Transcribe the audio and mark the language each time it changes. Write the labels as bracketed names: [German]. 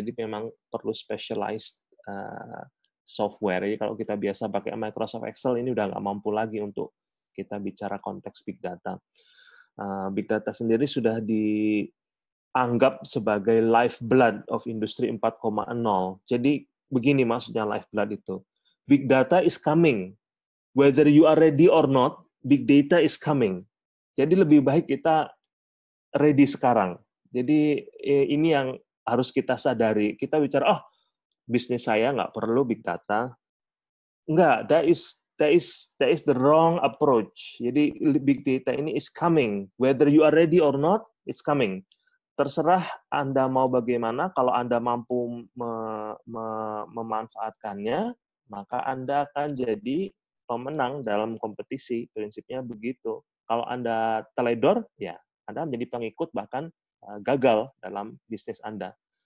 [Indonesian] Jadi memang perlu specialized software. Jadi kalau kita biasa pakai Microsoft Excel ini udah nggak mampu lagi untuk kita bicara konteks big data. Big data sendiri sudah dianggap sebagai lifeblood of industri 4.0. Jadi begini maksudnya lifeblood itu. [English] Big data is coming. Whether you are ready or not, big data is coming. [Indonesian] Jadi lebih baik kita ready sekarang. Jadi ini yang harus kita sadari. Kita bicara, bisnis saya nggak perlu big data. Enggak, [English] that is the wrong approach. [Indonesian] Jadi big data ini [English] is coming. Whether you are ready or not, it's coming. [Indonesian] Terserah Anda mau bagaimana. Kalau Anda mampu memanfaatkannya, maka Anda akan jadi pemenang dalam kompetisi. Prinsipnya begitu. Kalau Anda teledor, ya Anda menjadi pengikut bahkan gagal dalam bisnis Anda.